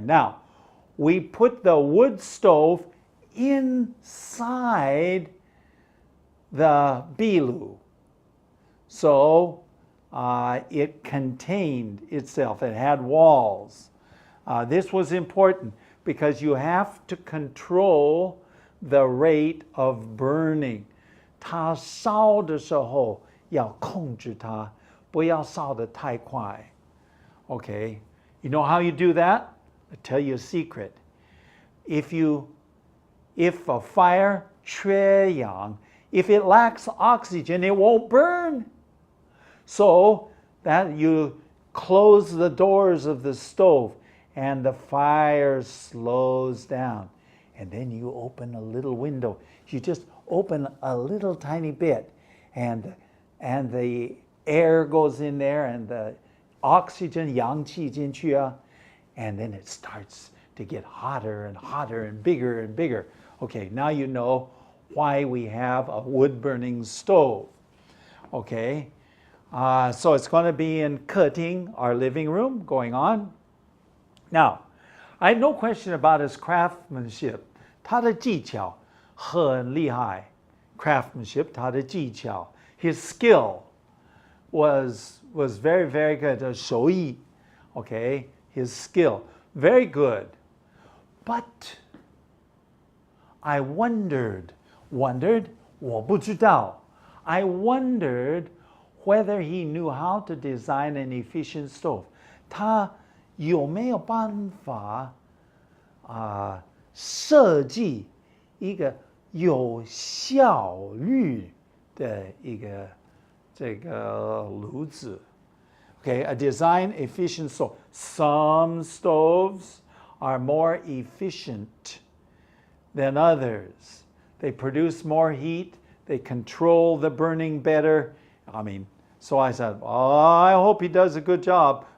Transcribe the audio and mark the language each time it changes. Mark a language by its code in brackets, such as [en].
[en] Now, we put the wood stove inside the 壁炉. So it contained itself. It had walls. This was important because you have to control the rate of burning. [zh] 它烧的时候要控制它，不要烧得太快。 [en] Okay, you know how you do that? I'll tell you a secret. If a fire 缺氧, if it lacks oxygen, it won't burn. So that you close the doors of the stove and the fire slows down. And then you open a little window. You just open a little tiny bit and the air goes in there and the oxygen, [zh] 氧气进去啊, [en] and then it starts to get hotter and hotter and bigger and bigger. Okay, now you know why we have a wood-burning stove. Okay, so it's going to be in 客厅, our living room, going on. Now, I had no question about his craftsmanship. [zh] 他的技巧很厉害. Craftsmanship, 他的技巧. [en] His skill was very, very good. 手艺, okay, his skill, very good. But I wondered, [zh] 我不知道. [en] I wondered whether he knew how to design an efficient stove. [zh] 他有没有办法设计一个有效率的一个这个炉子? [en] Okay, a design efficient stove. Some stoves are more efficient than others. They produce more heat. They control the burning better. I mean, so I said, oh, I hope he does a good job.